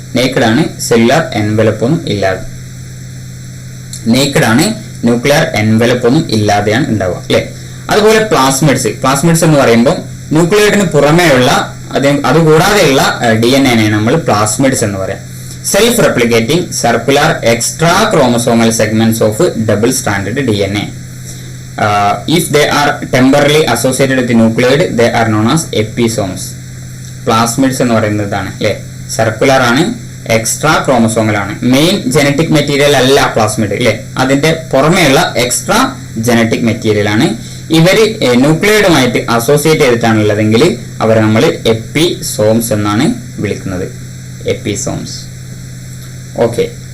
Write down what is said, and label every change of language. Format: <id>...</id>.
<ml>Naked ആണ്, cellular envelope ഒന്നും ഇല്ലാതെ. നേക്കഡ് ആണ്, ന്യൂക്ലിയർ എൻവലപ്പ് ഒന്നും ഇല്ലാതെയാണ് ഉണ്ടാവുക അല്ലെ. അതുപോലെ പ്ലാസ്മിഡ്സ് എന്ന് പറയുമ്പോൾ ന്യൂക്ലിയോയിഡിന് പുറമേയുള്ള അതുകൂടാതെയുള്ള DNA നമ്മൾ പ്ലാസ്മിഡ്സ് എന്ന് പറയാം.</ml> <en>Self replicating circular extra chromosomal segments of double standard DNA. If they are temporarily associated with the nucleoid, they are known as episomes.</en> <ml>Plasmids എന്ന് പറയുന്നതാണ് അല്ലെ. സർക്കുലർ ആണ്, എക്സ്ട്രാ ക്രോമസോമൽ ആണ്. മെയിൻ ജനറ്റിക് മെറ്റീരിയൽ അല്ല plasmid അല്ലെ. അതിന്റെ പുറമേയുള്ള extra genetic material ആണ്. ഇവര് ന്യൂക്ലിയോയിഡുമായിട്ട് അസോസിയേറ്റ് ചെയ്തിട്ടാണുള്ളതെങ്കിൽ അവരെ നമ്മൾ എപ്പിസോംസ് എന്നാണ് വിളിക്കുന്നത്. എപ്പിസോംസ്. ഓക്കെ.</ml>